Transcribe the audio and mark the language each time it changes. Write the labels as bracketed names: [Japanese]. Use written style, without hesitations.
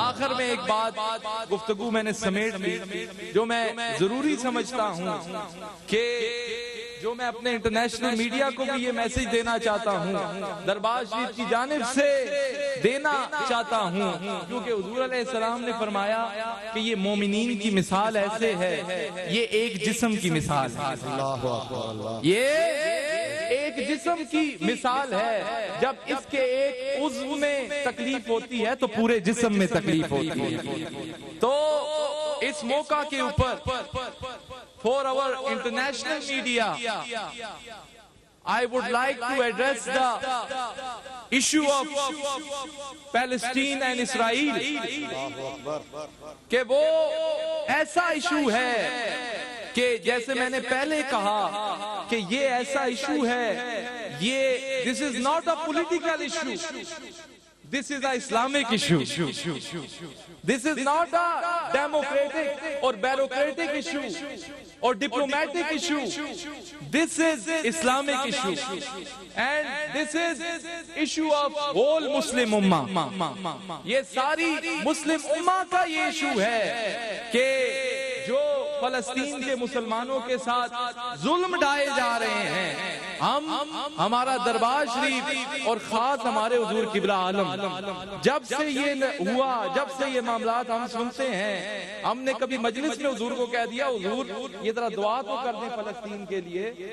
[Urdu] آخر میں ایک بات گفتگو میں نے سمیٹ لی جو میں ضروری سمجھتا ہوں کہ جو میں اپنے انٹرنیشنل میڈیا کو بھی یہ میسج دینا چاہتا ہوں, دربار شریف کی جانب سے دینا چاہتا ہوں, کیونکہ حضور علیہ السلام نے فرمایا کہ یہ مومنین کی مثال ایسے ہے, یہ ایک جسم کی مثال ہے. یہ ایک جسم کی مثال ہے, جب اس کے ایک عضو میں تکلیف ہوتی ہے تو پورے جسم میں تکلیف ہوتی ہے. تو اس موقع کے اوپر [English] for our international media, I would like to address the issue of Palestine and Israel, [Urdu] کہ وہ ایسا ایشو ہے کہ جیسے میں نے پہلے کہا کہ یہ ایسا ایشو ہے, یہ [English] this is not a political issue, this is an Islamic issue. This is not a democratic or bureaucratic issue or diplomatic issue. This is Islamic issue. And this is issue of whole Muslim Ummah. [Urdu] یہ ساری مسلم امہ کا یہ issue ہے کہ جو فلسطین کے مسلمانوں کے ساتھ ظلم ڈھائے جا رہے ہیں, ہمارا دربار شریف اور خاص ہمارے حضور قبلہ عالم جب سے یہ ہوا, جب سے یہ معاملات ہم سنتے ہیں, ہم نے کبھی مجلس میں حضور کو کہہ دیا حضور یہ ذرا دعا تو کر دیں فلسطین کے لیے.